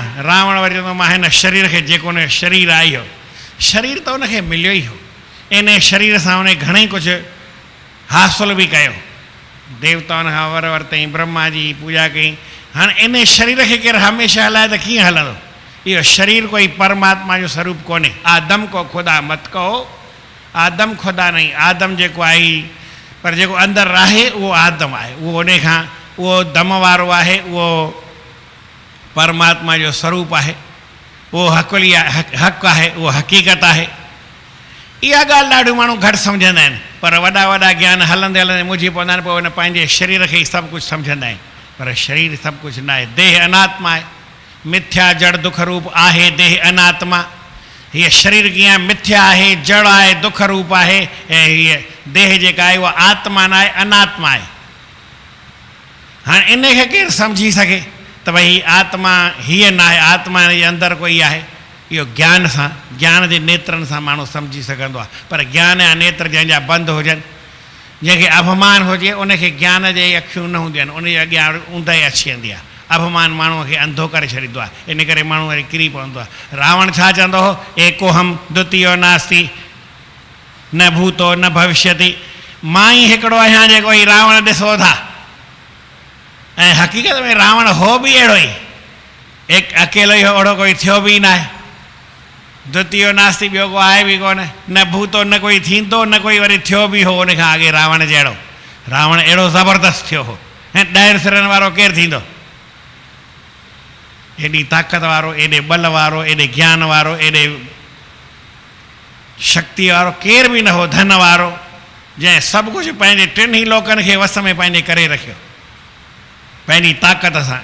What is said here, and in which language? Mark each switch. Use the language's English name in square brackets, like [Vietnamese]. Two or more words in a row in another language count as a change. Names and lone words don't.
[Sindhi] रावण वरी चवंदो मां हिन शरीर खे, जेको हुन शरीर आहे इहो शरीर त हुनखे मिलियो ई हो, इन शरीर सां हुन घणेई कुझु हासिल बि कयो, देवताउनि खां वर वरितई, ब्रह्मा जी पूॼा कई। हाणे इन शरीर खे केरु हमेशह हलाए त कीअं हलंदो? इहो शरीर कोई परमात्मा जो स्वरूप कोन्हे। [Hindi] आदम को ख़ुदा मत कहो, आदम ख़ुदा नहीं, [Sindhi] आदम जेको आहे पर जेको अंदरि आहे उहो आदम आहे, उहो उन खां उहो दम वारो आहे, उहो परमात्मा जो स्वरूप आहे, उहो हक़ुली हक़ आहे, उहो हक़ीक़त आहे। इहा ॻाल्हि ॾाढियूं माण्हू घटि सम्झंदा आहिनि, पर वॾा वॾा ज्ञान हलंदे हलंदे मुंझी पवंदा आहिनि, पोइ हुन पंहिंजे शरीर खे ई सभु कुझु सम्झंदा आहिनि, पर शरीर सभु कुझु न आहे। देह अनात्मा आहे, मिथ्या जड़ दुख रूप आहे देह अनात्मा। हीअ शरीर कीअं मिथ्या आहे, जड़ आहे, दुख रूप आहे, ऐं हीअ देह जेका आहे उहा आत्मा न आहे, अनात्मा आहे। हाणे इन खे केरु सम्झी सघे त भई आत्मा हीअ न आहे, आत्मा जे अंदरि कोई आहे? इहो ज्ञान सां, ज्ञान जे नेत्रनि सां माण्हू सम्झी सघंदो आहे, पर ज्ञान जा नेत्र जंहिंजा बंदि हुजनि, जंहिंखे अभिमान हुजे उनखे ज्ञान जे अखियूं न हूंदियूं आहिनि, उनजे अॻियां ऊंदाई अची वेंदी आहे। अभिमान माण्हूअ खे अंधो करे छॾींदो आहे, इन करे माण्हू वरी किरी पवंदो आहे। रावण छा चवंदो हो? [Sanskrit] एकोहम द्वितीयो नास्ति न भूतो न भविष्यति। [Sindhi] मां ई हिकिड़ो आहियां जेको ई रावण ॾिसो था, ऐं हक़ीक़त में रावण हो बि अहिड़ो ई, अकेलो ई ओहिड़ो कोई थियो बि न आहे। [Sanskrit] द्वितीयो नास्ति, [Sindhi] ॿियो को आहे बि कोन, न भूतो न कोई थींदो, न कोई वरी थियो बि हो उन खां अॻे रावण जहिड़ो। रावण अहिड़ो ज़बरदस्त थियो हो, ऐं 10 सिरनि वारो केरु थींदो? एॾी ताक़त वारो, एॾे बल वारो, एॾे ज्ञान वारो, एॾे शक्ति वारो केरु बि न हो, धन वारो, जंहिं सभु कुझु पंहिंजे 3 लोकनि खे वस में पंहिंजे करे रखियो पंहिंजी ताक़त सां।